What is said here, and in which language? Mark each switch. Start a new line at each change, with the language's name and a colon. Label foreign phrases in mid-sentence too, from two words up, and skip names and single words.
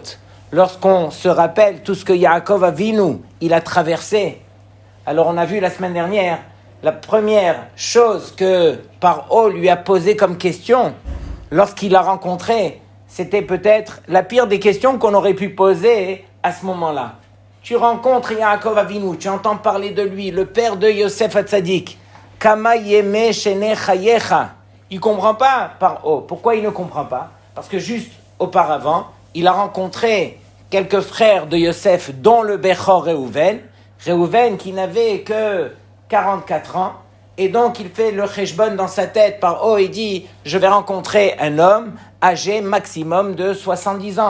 French: Lorsqu'on se rappelle tout ce que Yaakov Avinu, il a traversé, alors on a vu la semaine dernière, la première chose que Paro lui a posée comme question, lorsqu'il l'a rencontré, c'était peut-être la pire des questions qu'on aurait pu poser à ce moment-là. Tu rencontres Yaakov Avinu, tu entends parler de lui, le père de Yosef Hatzadik.
Hebrew: כמה ימי שני חייך.
French: Il comprend pas Paro. Pourquoi il ne comprend pas? Parce que juste auparavant, il a rencontré quelques frères de Yosef, dont le Bechor Reuven. Reuven qui n'avait que 44 ans. Et donc, il fait le cheshbon dans sa tête par haut et dit « Je vais rencontrer un homme âgé maximum de 70 ans.